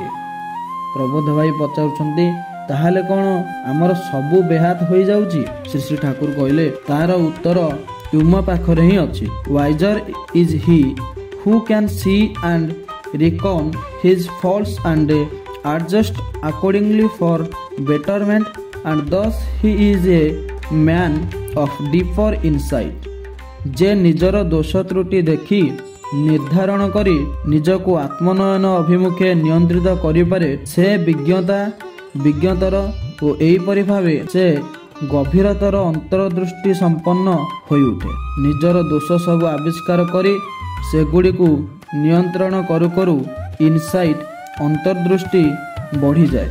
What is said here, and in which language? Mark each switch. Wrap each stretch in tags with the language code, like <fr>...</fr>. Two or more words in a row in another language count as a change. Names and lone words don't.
<or>ପ୍ରବୋଧ ଭାଇ ପଚାରୁଛନ୍ତି, ତାହେଲେ କ'ଣ ଆମର ସବୁ ବେହାତ ହୋଇଯାଉଛି? ଶ୍ରୀ ଶ୍ରୀ ଠାକୁର କହିଲେ, ତାର ଉତ୍ତର ତୁମ ପାଖରେ ହିଁ ଅଛି।</or> <en>wiser is he who can see and reckon his faults and adjust accordingly for betterment, and thus he is a man of deeper insight।</en> <or>ଯେ ନିଜର ଦୋଷ ତ୍ରୁଟି ଦେଖି ନିର୍ଦ୍ଧାରଣ କରି ନିଜକୁ ଆତ୍ମନୟନ ଅଭିମୁଖେ ନିୟନ୍ତ୍ରିତ କରିପାରେ, ସେ ବିଜ୍ଞତର ଓ ଏହିପରି ଭାବେ ସେ ଗଭୀରତର ଅନ୍ତର୍ଦୃଷ୍ଟି ସମ୍ପନ୍ନ ହୋଇଉଠେ। ନିଜର ଦୋଷ ସବୁ ଆବିଷ୍କାର କରି ସେଗୁଡ଼ିକୁ ନିୟନ୍ତ୍ରଣ କରୁ କରୁ ଇନସାଇଟ୍ ଅନ୍ତର୍ଦୃଷ୍ଟି ବଢ଼ିଯାଏ।</or>